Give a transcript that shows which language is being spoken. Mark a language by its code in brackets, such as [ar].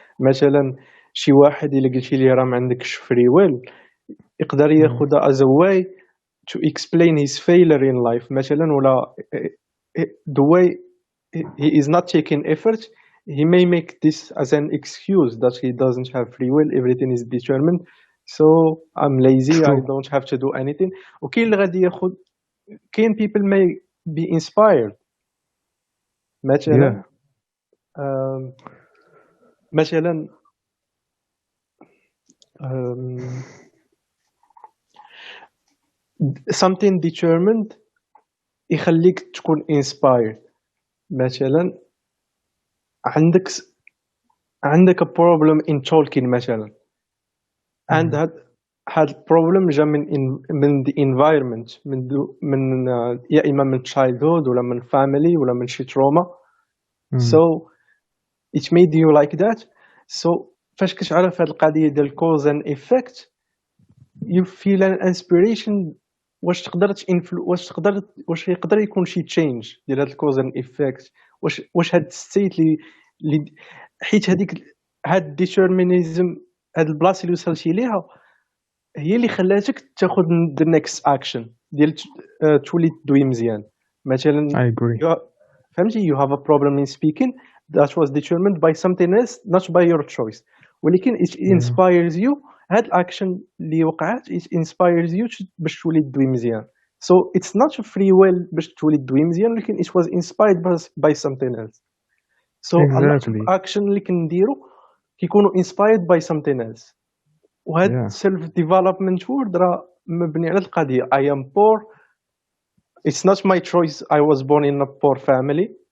[ar] مثلا شي واحد اللي قلتي لي راه ما عندكش [en] free will يقدر ياخذها as a way to explain his failure in life مثلا, ولا the way he is not taking effort, he may make this as an excuse that he doesn't have free will, everything is determined, so I'm lazy, I don't have to do anything. [ar] وكاين اللي غادي ياخذ, كاين [en] people may be inspired [ar] مثلا مثلا [en] something determined [ar] يخليك تكون inspired. مثلا عندك [en] a problem in talking [ar] مثلا, and هاد problem جا من [en] the environment, [ar] من يا إما من childhood ولا من family ولا من شي trauma. So [en] it made you like that. So [ar] فاش كتعرف هاد القضيه ديال [en] cause and effect you feel an inspiration. [ar] واش تقدر واش يقدر يكون شي تشينج ديال هاد الكوز اند ايفيكت؟ واش هاد ستيت اللي حيت هاد ديترمينيزم، هاد البلاصه اللي وصلتي ليها هي اللي خلاتك تاخذ [en] the next action [ar] ديال تولي تدوي مزيان. مثلا [en] I agree. [ar] فهمتي [en] you have a problem in speaking that was determined by something else not by your choice، [ar] ولكن [en] it inspires you. [ar] هاد الاكشن اللي وقعت [en] it inspires you [ar] باش تولي تدوي مزيان. [en] So it's not a free will [ar] باش تولي تدوي مزيان، ولكن [en] it was inspired by something else. So a lot of action [ar] اللي كنديرو كيكونوا [en] inspired by something else. [ar] وهاد [en] self development word [ar] راه مبني على القضيه [en] I am poor, it's not my choice, I was born in a poor family.